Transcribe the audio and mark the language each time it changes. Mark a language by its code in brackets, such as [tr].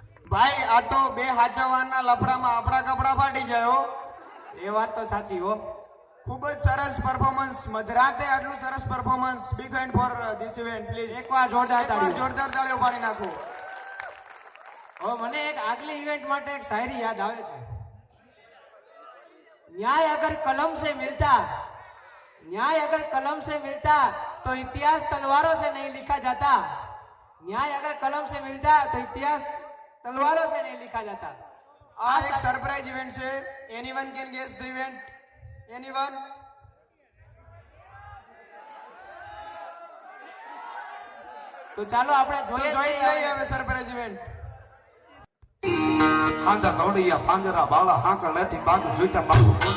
[gu] ભાઈ આ તો બે હાચવવાના લફડામાં આપણા કપડા ફાટી જાય હો. એ વાત તો સાચી હો. ખૂબ જ સરસ પરફોર્મન્સ મધરાતે આટલું સરસ performance [en] big hand for this event please [gu] એકવાર જોરદાર તાળીઓ પાડી નાખો હવે મને એક આગલી ઇવેન્ટ માટે એક શાયરી યાદ આવે છે [hi] न्याय अगर कलम से मिलता तो इतिहास तलवारों से नहीं लिखा जाता न्याय अगर कलम से मिलता तो इतिहास तलवारों से नहीं लिखा जाता [gu] આ એક સરપ્રાઈઝ ઇવેન્ટ છે [en] anyone can guess the event anyone [gu] तो ચાલો આપણે જોઈ લઈએ હવે સરપ્રાઈઝ ઇવેન્ટ હાંધા તોડિયા પાંજરા બાળા હાંકળ નથી બાગુ જોઈતા બાગુ